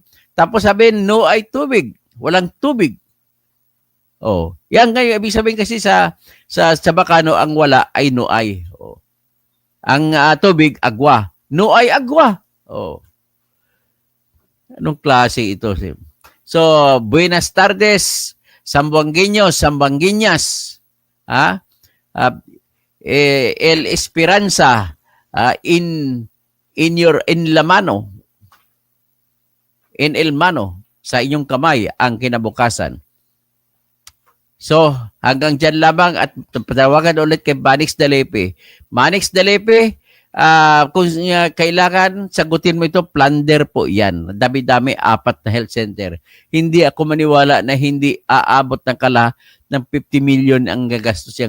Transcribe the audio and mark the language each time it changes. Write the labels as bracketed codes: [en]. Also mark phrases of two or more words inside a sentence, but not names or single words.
[tl] Tapos sabihin, [cbk] no ay [tl] tubig. Walang tubig. Oh, yan ngayon, ibig sabihin kasi sa Chabacano, ang wala ay [cbk] no ay. [tl] Oh. Ang tubig, agwa. [cbk] No ay agwa. [tl] Oh. Anong klase ito? So, [cbk] buenas tardes, Sambuangueños, Sambuangueñas. El Esperanza in la mano, in el mano, [tl] sa inyong kamay ang kinabukasan. So, hanggang dyan lamang at patawagan ulit kay Manix Dalipi. Manix Dalipi, kung kailangan, sagutin mo ito, plunder po yan. Dami-dami, 4 na health center. Hindi ako maniwala na hindi aabot ng ng 50 million ang gagastos yan.